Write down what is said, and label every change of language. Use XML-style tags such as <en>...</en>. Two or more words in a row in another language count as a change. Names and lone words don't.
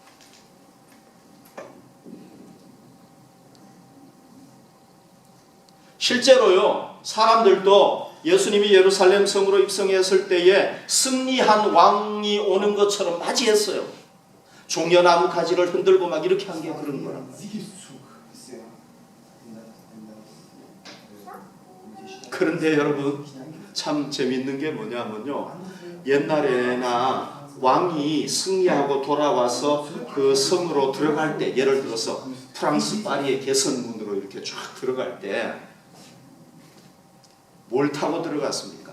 <ko>실제로요 사람들도 예수님이 예루살렘 성으로 입성했을 때에 승리한 왕이 오는 것처럼 맞이했어요. 종려나무 가지를 흔들고 막 이렇게 한 게 그런 거란 말이에요.</ko> <de>Siegeszug ist er in die Stadt</de> <ko>그런데 여러분</ko> <de>hineingeführt.</de> <ko>참 재밌는 게 뭐냐면요 옛날에나 왕이 승리하고 돌아와서 그 성으로 들어갈 때 예를 들어서 프랑스 파리의 개선문으로 이렇게 쫙 들어갈 때 뭘 타고 들어갔습니까?</ko>